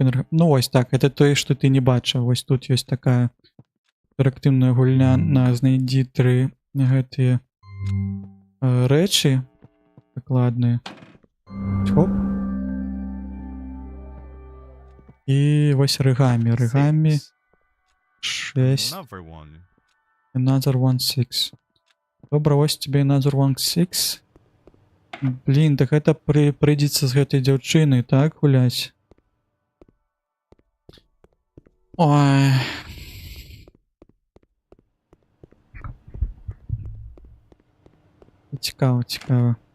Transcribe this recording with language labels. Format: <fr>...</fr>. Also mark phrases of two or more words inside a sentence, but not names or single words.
<be>Ну вось так, гэта тое, што ты не бачыў. Вось тут ёсць такая інтэрактыўная гульня на знайдзі 3 гэтыя рэчы дакладныя. Хоп. І вось рыгамі. Рыгамі 6.</be> <en>Another one 6.</en> <be>Добра, вось тебе</be> <en>another one</en> <be>6. Блін, так гэта прыйдзецца з гэтай дзяўчынай, так, гуляць? Ой... Цікава, цікава.</be>